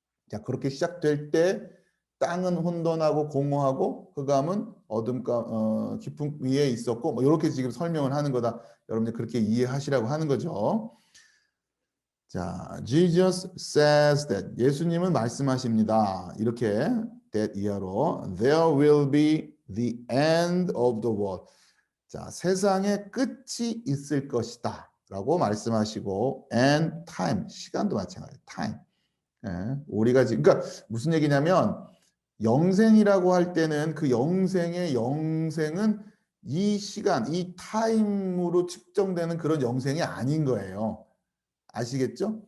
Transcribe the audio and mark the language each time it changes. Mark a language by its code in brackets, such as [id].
[ko] 자, 그렇게 시작될 때 땅은 혼돈하고 공허하고 흑암은 어둠과 깊은 위에 있었고 뭐 이렇게 지금 설명을 하는 거다. 여러분들 그렇게 이해하시라고 하는 거죠. 자, [en] Jesus says that [ko] 예수님은 말씀하십니다. 이렇게 [en] that [ko] 이하로 [en] there will be the end of the world. [ko] 자, 세상의 끝이 있을 것이다. 라고 말씀하시고 [en] and time, [ko] 시간도 마찬가지예요. [en] time. [ko] 우리가 지금 그러니까 무슨 얘기냐면 영생이라고 할 때는 그 영생의 영생은 이 시간, 이 타임으로 측정되는 그런 영생이 아닌 거예요. 아시겠죠?